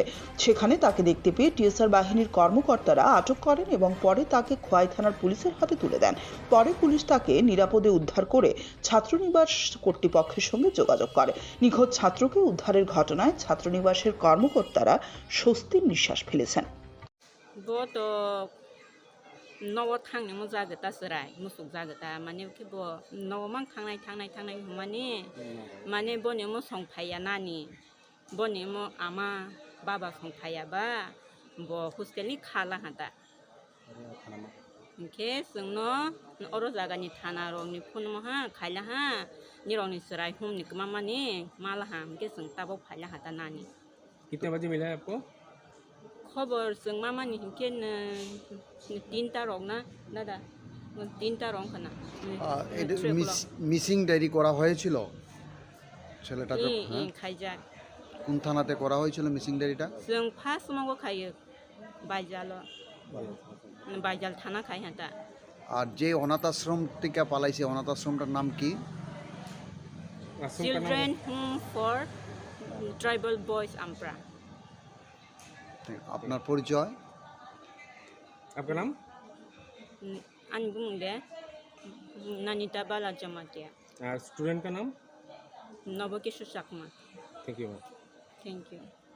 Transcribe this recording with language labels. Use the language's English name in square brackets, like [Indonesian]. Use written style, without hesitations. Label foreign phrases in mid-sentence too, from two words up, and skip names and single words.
[Bangla] সেখানে তাকে দেখতে পেয়ে টিএসআর বাহিনীর কর্মকর্তারা আটক করেন এবং পরে তাকে খোয়াই থানার পুলিশের হাতে তুলে দেন। পরে পুলিশ তাকে নিরাপদে উদ্ধার করে ছাত্রনিবাস কর্তৃপক্ষের সঙ্গে যোগাযোগ করে। নিখোঁজ ছাত্রকে উদ্ধারের ঘটনায় ছাত্রনিবাসের কর্মকর্তারা স্বস্তির নিঃশ্বাস ফেলেছেন। [Kok Borok] न'आव थांनो मोजागोतासोराय मोसौ जागोता माने केबो न'आव मान थांनाय माने बने मो संफाया नानि बने मो आमा बाबा संफायाबा ब हस्टेलनि खाला हादा इनके जोंनो अर जागानि थाना रंनि फन महा खायला हा निरंनि सराय हमनि मामानि माला हा इनके जों ताबो फायला हादा नानि। [Hindi] कितने बजे मिला है आपको [Kok Borok] खबर जों मामानि इनके [Bangla] 3টা রং না দাদা 3টা রং খানা মিসিং ডায়েরি করা হয়েছিল ছেলেটাকে [Kok Borok] খাইজা [Bangla] কোন থানাতে করা হয়েছিল মিসিং ডায়েরিটা? [Kok Borok] जों फार्स्ट मावो खायो বাইজাল থানা খাই হাতা। [Bangla] আর যে অনাথ আশ্রম থেকে পালাইছে অনাথ আশ্রমটার নাম কি? [English] Children Home for Tribal Boys আমপ্রা। [Bangla] আপনার পরিচয়? [Hindi] आपका नाम? [Kok Borok] आनी बुंदे नानिता बाला जमातिया। [Hindi] स्टूडेंट का नाम? नवकिशोर चाकमा। [English] Thank you. Thank you.